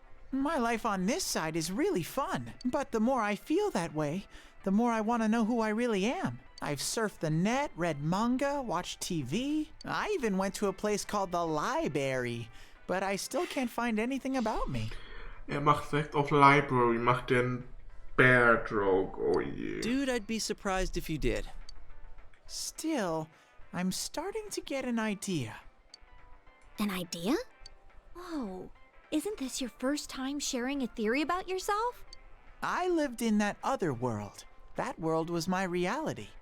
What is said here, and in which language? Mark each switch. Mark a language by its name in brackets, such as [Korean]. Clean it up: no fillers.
[English] My life on this side is really fun, but the more I feel that way, the more I want to know who I really am. I've surfed the net, read manga, watched TV. I even went to a place called the Library, but I still can't find anything about me. [German] Macht direkt auf Library, macht den [English] bear joke, [German] oh je. [English] Dude, I'd be surprised if you did. Still, I'm starting to get an idea. An idea? Whoa, isn't this your first time sharing a theory about yourself? I lived in that other world. That world was my reality.